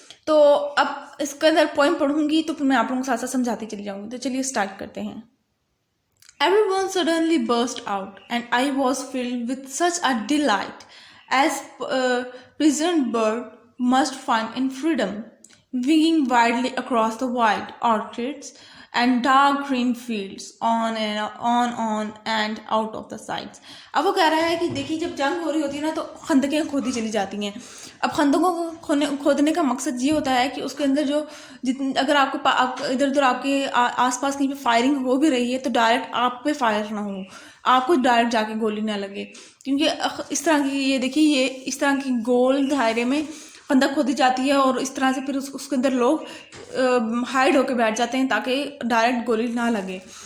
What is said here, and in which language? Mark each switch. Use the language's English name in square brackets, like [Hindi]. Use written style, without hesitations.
[Urdu] تو اب اس کے اندر پوائنٹ پڑھوں گی تو پھر میں آپ لوگوں کو ساتھ ساتھ سمجھاتی چلی جاؤں گی. تو چلیے اسٹارٹ کرتے ہیں. [English] Everyone suddenly burst out, and I was filled with such a delight as a prisoned bird must find in freedom, winging wildly across the wild orchards and dark green fields on and out of the sides. [Urdu] اب وہ کہہ رہا ہے کہ دیکھیے جب جنگ ہو رہی ہوتی ہے نا تو خندقیں کھودی چلی جاتی ہیں. اب خندقوں کو کھودنے کا مقصد یہ ہوتا ہے کہ اس کے اندر جو اگر آپ کو ادھر ادھر آپ کے آس پاس کہیں پہ فائرنگ ہو بھی رہی ہے تو ڈائریکٹ آپ پہ فائر نہ ہو, آپ کو ڈائریکٹ جا کے گولی نہ لگے, کیونکہ اس طرح کی یہ دیکھیے یہ اس طرح کی گول دائرے میں خندق کھودی جاتی ہے اور اس طرح سے پھر اس کے اندر لوگ ہائڈ ہو کے بیٹھ جاتے ہیں تاکہ ڈائریکٹ گولی نہ لگے.